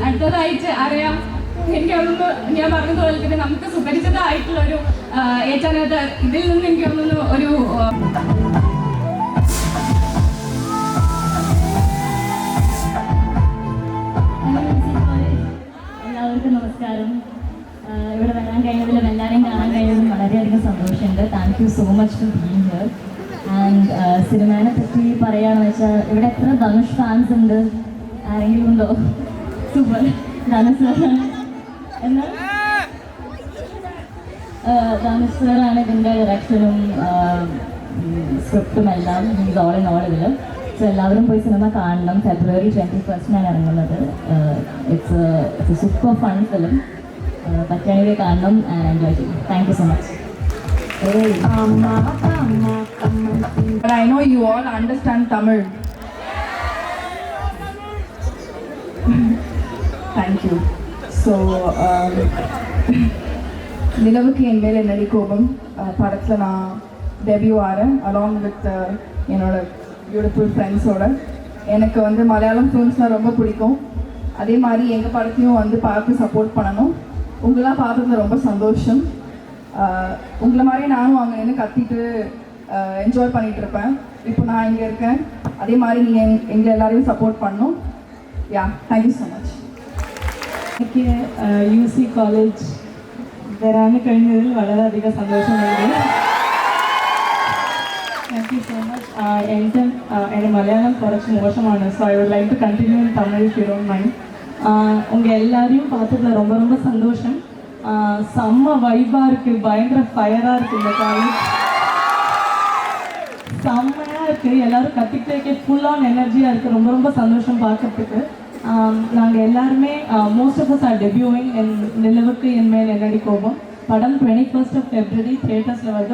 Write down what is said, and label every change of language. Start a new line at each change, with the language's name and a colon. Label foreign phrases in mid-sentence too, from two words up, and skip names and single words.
Malayalam: അടുത്തതായിട്ട് അറിയാം, എനിക്കൊന്ന് ഞാൻ പറഞ്ഞതുപോലെ തന്നെ നമുക്ക് സുപരിചിതമായിട്ടുള്ള ഒരു ഏറ്റാനകത്ത് ഇതിൽ നിന്ന് എനിക്ക് തോന്നുന്നു ഒരു എല്ലാവർക്കും നമസ്കാരം. ഇവിടെ വരാൻ കഴിഞ്ഞതിലും എല്ലാവരെയും കാണാൻ കഴിഞ്ഞതിലും വളരെയധികം സന്തോഷമുണ്ട്.
English: thank you so much for being here.
Malayalam: ആൻഡ് സിനിമേനെ പറ്റി പറയുകയാണെന്ന് വെച്ചാൽ ഇവിടെ എത്ര ധനുഷ് ഫാൻസ് ഉണ്ട്? ആരെങ്കിലും ഉണ്ടോ? സൂപ്പർ. ധനുഷ് സാറാണ് ധനുഷ് സാറാണ് ഇതിൻ്റെ ഡയറക്ഷനും സ്ക്രിപ്റ്റും എല്ലാം.
English: he's all in all
Malayalam: ഇതിൽ. സോ എല്ലാവരും പോയി സിനിമ കാണണം.
English: February 21 ഇറങ്ങുന്നത്. it's super fun film.
Malayalam: പറ്റുകയാണെങ്കിൽ കാണണം ആൻഡ് എൻജോയ് ചെയ്യും.
English: thank you so much. But I know you all understand Tamil. Thank you. So,
Tamil: நிலவுக்கு என் மேல் என்னடி கோபம் படத்தில் நான் டெபியூ ஆகிறேன்
English: along with
Tamil: என்னோட
English: beautiful friendsoda.
Tamil: எனக்கு வந்து மலையாளம் ஃபிலிம்ஸ்னால் ரொம்ப பிடிக்கும். அதே மாதிரி எங்கள் படத்தையும் வந்து பார்த்து சப்போர்ட் பண்ணணும். உங்களாம் பார்த்ததுல ரொம்ப சந்தோஷம். உங்களை மாதிரியே நானும் அங்கே நின்று கத்திட்டு என்ஜாய் பண்ணிகிட்டு இருப்பேன். இப்போ நான் இங்கே இருக்கேன். அதே மாதிரி நீங்கள் எங்களை எல்லாரையும் சப்போர்ட் பண்ணணும்.
English: ya, thank you so much.
Malayalam: എനിക്ക് UC കോളേജ് വരാൻ കഴിഞ്ഞതിൽ വളരെയധികം സന്തോഷമുണ്ട്.
English: thank you so much.
Malayalam: എൻ്റെ മലയാളം കുറച്ച് മോശമാണ്.
English: so I would like to continue in Tamil if you don't mind.
Tamil: உங்கள் எல்லாரையும் பார்த்ததுல ரொம்ப ரொம்ப சந்தோஷம். செம்ம வைபாக இருக்குது, பயங்கர ஃபயராக இருக்குது இந்த காலேஜ். செம்மையாக இருக்குது, எல்லோரும் கற்றுக்கிட்டே
English: full on
Tamil: எனர்ஜியாக இருக்குது. ரொம்ப ரொம்ப சந்தோஷம் பார்க்கறதுக்கு. நாங்கள் எல்லாருமே
English: most of us are debuting
Tamil: நிலவுக்கு என்மேல் என்னடி கோபம் படம் 21st February தியேட்டர்ஸில் வருது.